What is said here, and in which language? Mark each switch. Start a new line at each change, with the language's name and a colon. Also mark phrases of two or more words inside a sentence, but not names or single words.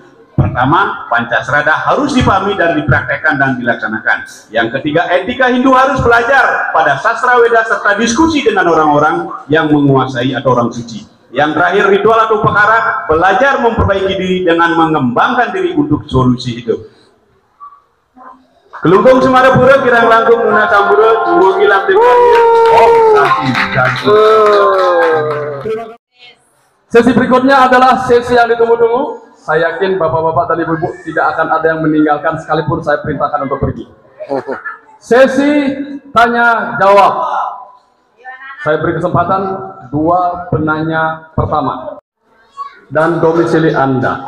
Indonesian: Pertama, Pancasrada harus dipahami dan dipraktekkan dan dilaksanakan. Yang ketiga, etika Hindu harus belajar pada sastra Weda serta diskusi dengan orang-orang yang menguasai atau orang suci. Yang terakhir, ritual atau pekara, belajar memperbaiki diri dengan mengembangkan diri untuk solusi hidup.
Balinese: Kelungkung Semarapura, Kirang Langkung, Nuna Sambura, Jumbo Gilang Tekani,
Sanskrit: Om Santi.
Indonesian: Sesi berikutnya adalah sesi yang ditunggu-tunggu. Saya yakin bapak-bapak dan ibu-ibu tidak akan ada yang meninggalkan sekalipun saya perintahkan untuk pergi. Sesi tanya jawab. Saya beri kesempatan 2 penanya pertama dan domisili Anda.